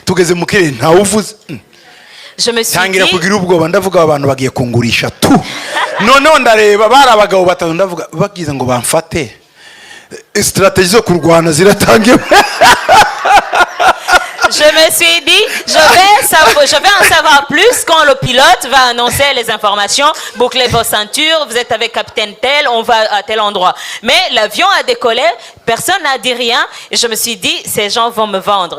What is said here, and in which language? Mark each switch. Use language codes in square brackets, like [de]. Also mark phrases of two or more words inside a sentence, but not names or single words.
[fr] je me suis dit, [rw] noneho ndareba bari abagabo batatu ndavuga bagize ngo bamfate stratégie zo kurwana ziratangiye. [fr] Je me suis dit, je vais en savoir plus quand le pilote va annoncer les informations. Bouclez vos ceintures, vous êtes avec capitaine tel, on va à tel endroit. Mais l'avion a décollé, personne n'a dit rien. Et je me suis dit, ces gens vont me vendre.